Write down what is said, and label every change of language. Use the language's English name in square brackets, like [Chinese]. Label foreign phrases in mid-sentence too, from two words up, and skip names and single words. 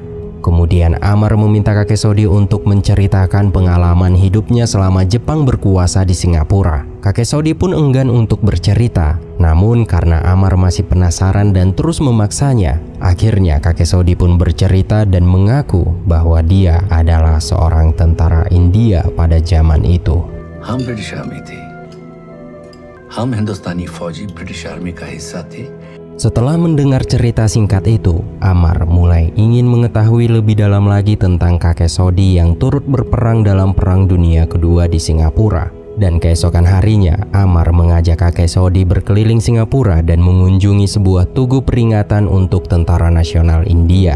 [Indonesian] Kemudian Amar meminta kakek Sodi untuk menceritakan pengalaman hidupnya selama Jepang berkuasa di Singapura. Kakek Sodi pun enggan untuk bercerita, namun karena Amar masih penasaran dan terus memaksanya, akhirnya kakek Sodi pun bercerita dan mengaku bahwa dia adalah seorang tentara India pada zaman itu. [Hindi] हम [English] British army [Hindi] थे, हम हिंदुस्तानी फौजी [English] British army [Hindi] का हिस्सा थे. [Indonesian] Setelah mendengar cerita singkat itu, Amar mulai ingin mengetahui lebih dalam lagi tentang kakek Sodi yang turut berperang dalam Perang Dunia Kedua di Singapura. Dan keesokan harinya, Amar mengajak kakek Sodi berkeliling Singapura dan mengunjungi sebuah tugu peringatan untuk Tentara Nasional India.